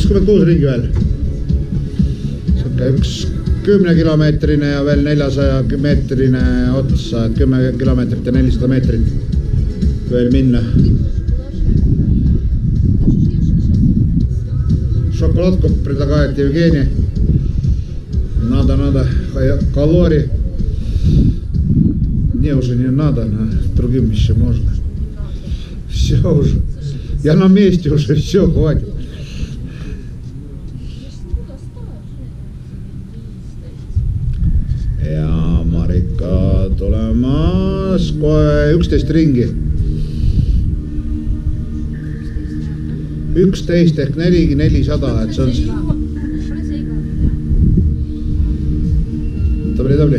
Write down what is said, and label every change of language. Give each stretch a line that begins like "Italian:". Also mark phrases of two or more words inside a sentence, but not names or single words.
Estonian: 6 ringi veel. Üks 10-kilomeetrine ja veel 400-meetrine otsa, et 10 kilomeetrit ja 400 meetrit veel minna.
Russian: Šokolaadkop предлагает Евгений. Надо, калорий. Мне уже не надо, другим еще можно. Все уже. Я на месте уже, все, хватит.
Estonian: Ja Marika tulemas kohe 11 ringi. 11 ehk 400, et see on Tobli.